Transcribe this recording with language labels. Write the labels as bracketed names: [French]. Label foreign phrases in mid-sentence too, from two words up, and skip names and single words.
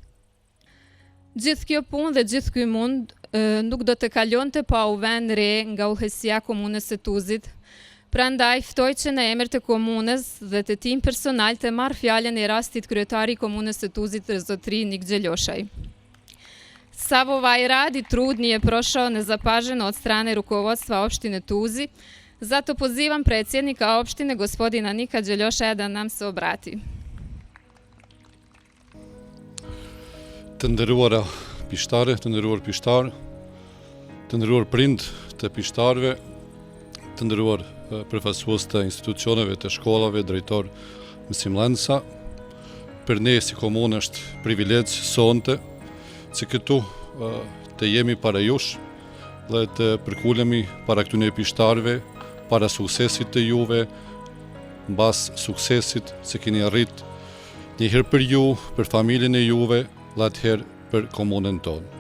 [Albanian] Gjithë kjo punë dhe gjithë ky mund nuk do të kalonte pa u vënë re nga udhëheqësia komunës së Tuzit. Prandaj ftoj që në emër të komunës dhe të tim personal të marr fjalën e rastit kryetari i komunës së Tuzit zotri Nik Gjeloshaj. [Serbian] Savo Vajradi trudni je prošao nezapaženo od strane rukovodstva opštine Tuzi, zato pozivam predsjednika opštine gospodina Nika Gjeloshaja da nam se obrati. [Albanian] Të nderuara pishtare, të nderuar pishtar, të nderuar prind të pishtarëve, të nderuar përfaqësues të institucioneve të shkollave, drejtor mësimdhënësa. Për ne si komunë është privilegj sonte që këtu të jemi para jush dhe të përkulemi para këtyre pishtarëve, para suksesit të juve, mbas suksesit që keni arrit njëherë për ju, për familjen e juve, dhe atëherë për komunën tonë.